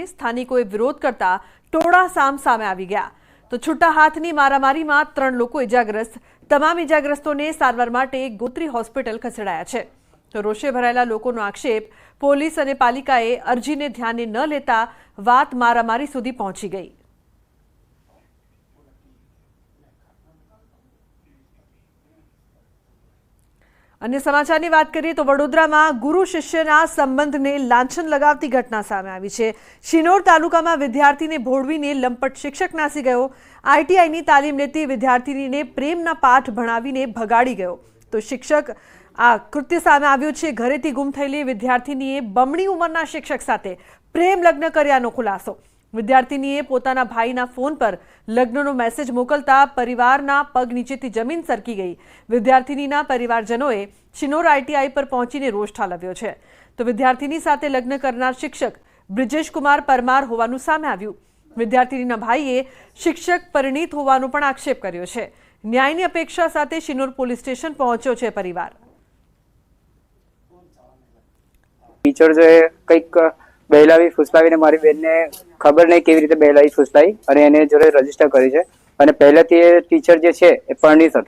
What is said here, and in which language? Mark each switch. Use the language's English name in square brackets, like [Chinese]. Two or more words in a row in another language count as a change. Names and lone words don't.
[Gujarati] સ્થાનિકોએ વિરોધ કરતા ટોળા સામે આવી ગયા. તો છૂટા હાથની મારામારીમાં 3 લોકો ઇજાગ્રસ્ત. તમામ ઇજાગ્રસ્તોને સારવાર માટે ગોત્રી હોસ્પિટલ ખસેડાયા છે. તો રોષે ભરાયેલા લોકોનો આક્ષેપ, પોલીસ અને પાલિકાએ અરજીને ધ્યાને ન લેતા વાત મારામારી સુધી પહોંચી ગઈ. અન્ય સમાચાર બાત કરિએ તો વડોદરા મેં ગુરુ શિષ્યના સંબંધ ને લાંછન લગાવતી ઘટના સામે આઈ હૈ। શિનોર તાલુકા મેં વિદ્યાર્થી ને ભોળવીને લંપટ શિક્ષક નાસી ગયો। આઈટીઆઈ કી તાલીમ લેતી વિદ્યાર્થી ને પ્રેમના પાઠ ભણાવીને ભગાડી ગયો। તો શિક્ષક આ કૃત્ય સામે આવ્યું છે। ઘરેથી ગુમ થયેલી વિદ્યાર્થિનીએ બમણી ઉંમરના શિક્ષક સાથે પ્રેમ લગ્ન કર્યાનો ખુલાસો। વિદ્યાર્થિનીએ પોતાના ભાઈના ફોન પર લગ્નનો મેસેજ મોકલતા પરિવારના પગ નીચેથી જમીન સરકી ગઈ। વિદ્યાર્થિનીના પરિવારજનોએ શિનોર આઈટીઆઈ પર પહોંચીને રોષ ઠાલવ્યો છે। તો વિદ્યાર્થિની સાથે લગ્ન કરનાર શિક્ષક બ્રિજેશ કુમાર પરમાર હોવાનું સામે આવ્યું। વિદ્યાર્થિનીના ભાઈએ શિક્ષક પરિણીત होવાનો પણ આક્ષેપ કર્યો છે। ન્યાયની અપેક્ષા સાથે શિનોર પોલીસ સ્ટેશન પહોંચ્યો છે પરિવાર। ટીચર જે કંઈક બહેલાવી ફૂસલાવીને મારી બેનને ખબર નહીં કેવી રીતે બહેલાવી ફૂસલાવી અને એને જોડે રજીસ્ટર કરી છે અને પહેલેથી એ ટીચર જે છે એ પરિણીત હતા।